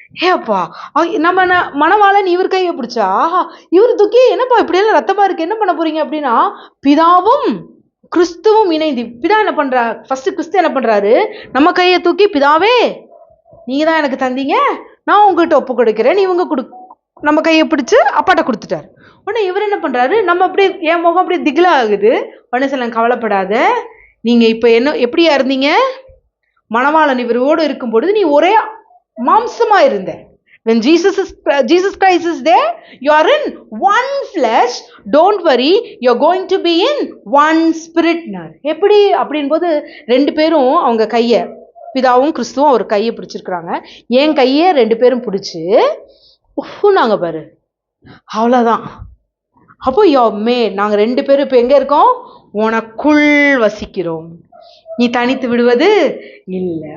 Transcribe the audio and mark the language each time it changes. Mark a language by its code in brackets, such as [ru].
[ta] ஏப்பா, நம்ம மணவாளன் இவர் கையை பிடிச்சா, ஆஹா இவர் தூக்கி என்னப்பா இப்படி எல்லாம் ரத்தமா இருக்கு, என்ன பண்ண போறீங்க அப்படின்னா, பிதாவும் கிறிஸ்துவும் இணைந்து, பிதா என்ன பண்றா, ஃபர்ஸ்ட் கிறிஸ்து என்ன பண்றாரு, நம்ம கையை தூக்கி பிதாவே நீங்க தான் எனக்கு தந்தீங்க, நான் உங்ககிட்ட ஒப்பு கொடுக்கிறேன், இவங்க நம்ம கையை பிடிச்சு அப்பாட்ட கொடுத்துட்டாரு. உடனே இவர் என்ன பண்றாரு, நம்ம அப்படியே என் முகம் அப்படியே திகிலா ஆகுது. உடனே சொல்ல, கவலைப்படாத, நீங்க இப்ப என்ன எப்படியா இருந்தீங்க, மணவாளன் இவரோடு இருக்கும் பொழுது நீ ஒரே மாம்சமா இருந்த. [en] When Jesus Christ is there, you are in one flesh. Don't worry, you are going to be in one spirit. [ta] எப்படி அப்படின் போது ரெண்டு பேரும் அவங்க கையை, பிதாவும் கிறிஸ்துவும் அவர் கையை பிடிச்சிருக்கிறாங்க. என் கையை ரெண்டு பேரும் பிடிச்சு நாங்க பாரு, அவ்வளவுதான். அப்போ நாங்க ரெண்டு பேரும் இப்ப எங்க இருக்கோம், உனக்குள் வசிக்கிறோம், நீ தனித்து விடுவது இல்லை.